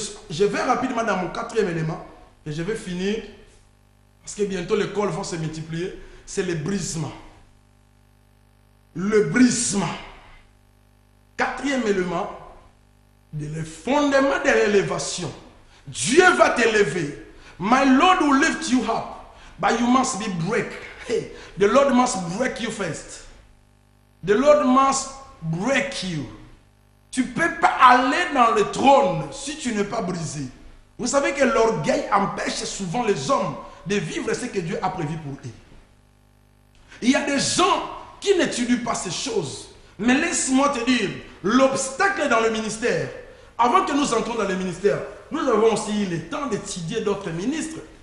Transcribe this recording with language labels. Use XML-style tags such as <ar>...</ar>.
<fr>Je vais rapidement dans mon 4e élément et je vais finir parce que bientôt les cols vont se multiplier. C'est le brisement. Le brisement. 4e élément, le fondement de l'élévation. Dieu va t'élever.</fr> <en>My Lord will lift you up, but you must be break. Hey, the Lord must break you first. The Lord must break you.</en> <fr>Tu ne peux pas aller dans le trône si tu n'es pas brisé. Vous savez que l'orgueil empêche souvent les hommes de vivre ce que Dieu a prévu pour eux. Il y a des gens qui n'étudient pas ces choses. Mais laisse-moi te dire, l'obstacle dans le ministère, avant que nous entrons dans le ministère, nous avons aussi eu le temps d'étudier d'autres ministres.</fr>